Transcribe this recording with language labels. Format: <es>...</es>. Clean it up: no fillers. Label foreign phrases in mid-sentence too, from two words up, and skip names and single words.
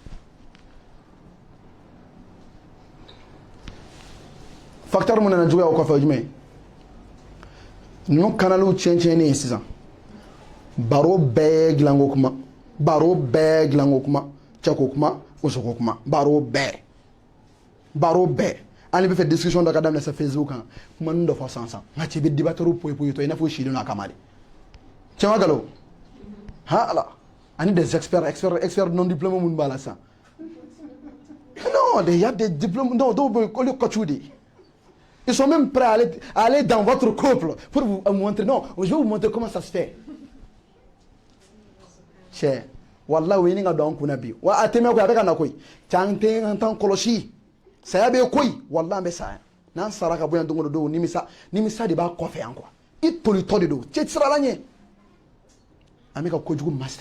<bm>facteur mun nana juguya o kɔfɛ o jumɛn ninnu kanaliw tiɲɛtiɲɛnen ye sisan baro bɛɛ dilanko kuma cɛ ko kuma muso ko kuma baro bɛɛ hali bɛ fɛ discussion dɔ ka daminɛ sa Facebook kan kuma ninnu dɔ fɔ sisan nka cɛ bɛ débatteur poyi to i n'a fɔ silen don a kama de cɛ ma galo ha ala ani</bm> <fr>des experts non diplômés</fr> <bm>mun b'a la sisan</bm> <fr>non il y a des diplômes non</fr> <bm>dɔw bɛ olu coach de</bm> <fr>ils sont même prêts à aller dans votre couple pour vous montrer non je vais vous montrer comment ça se fait</fr> <bm>cɛ wallahi o ye nin ka don an kunna bi wa a tɛmɛ koyi a bɛ ka na koyi cɛ an t'an kɔlɔsi saya bɛ koyi wallahi an bɛ saya n'an sara ka bɔ yan don o don nimisa de b'a kɔfɛ yan quoi i tolitɔ de don cɛ ti sira la ɲɛ an bɛ ka kojugu masiri</bm>